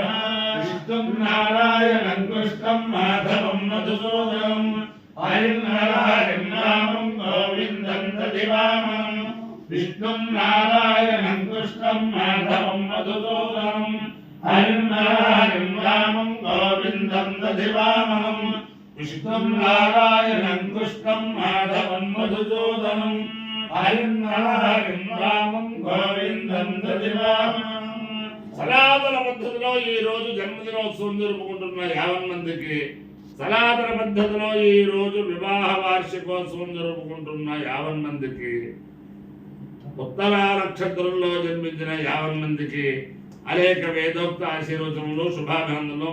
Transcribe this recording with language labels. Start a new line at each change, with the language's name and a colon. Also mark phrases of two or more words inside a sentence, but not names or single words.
Sanskrit: विष्णुं नारायणं कृष्णं माधवं मधुसूदनं हरिं हरिं रामं गोविन्दं तदिवामनं विष्णुं नारायणं कृष्णं माधवं मधुसूदनं हरिं हरिं रामं गोविन्दं तदिवामनं विष्णुं नारायणं कृष्णं माधवं मधुसूदनं हरिं हरिं रामं गोविन्दं तदिवामनं।
Telugu: సనాతన పద్ధతిలో ఈ రోజు జన్మదినోత్సవం జరుపుకుంటున్న 50 మందికి, సనాతన పద్ధతిలో ఈ రోజు వివాహ వార్షికోత్సవం జరుపుకుంటున్న 50 మందికి, ఉత్తర నక్షత్రంలో జన్మించిన 50 మందికి అనేక వేదోక్త ఆశీర్వచనలు శుభాభినందనలు.